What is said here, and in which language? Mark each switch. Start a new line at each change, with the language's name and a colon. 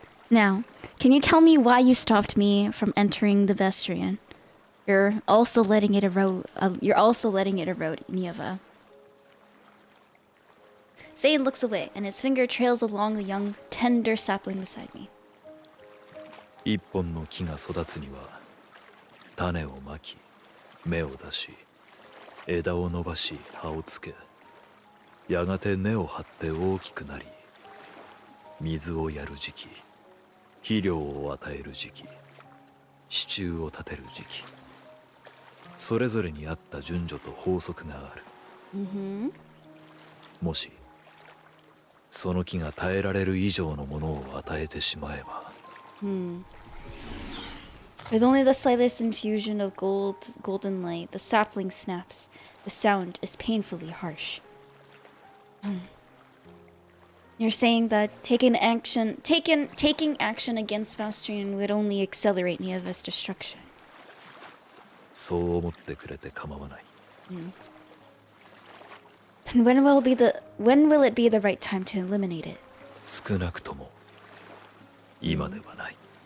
English: Now, can you tell me why you stopped me from entering the Vestrian? You're also letting it erode. Nieva. Zayne looks away, and his finger trails along the young, tender sapling beside me.
Japanese: 一本の木が育つには種をまき芽を出し枝を伸ばし葉をつけやがて根を張って大きくなり水をやる時期肥料を与える時期支柱を立てる時期それぞれに合った順序と法則がある。もしその木が耐えられる以上のものを与えてしまえば。
English: With only the slightest infusion of golden light, the sapling snaps. The sound is painfully harsh. You're saying that taking action against Fastrian would only accelerate Nieva's destruction.
Japanese: そう思ってくれて構わない。
English: Then when will it be the right time to eliminate it?
Japanese: 少なくとも今ではない。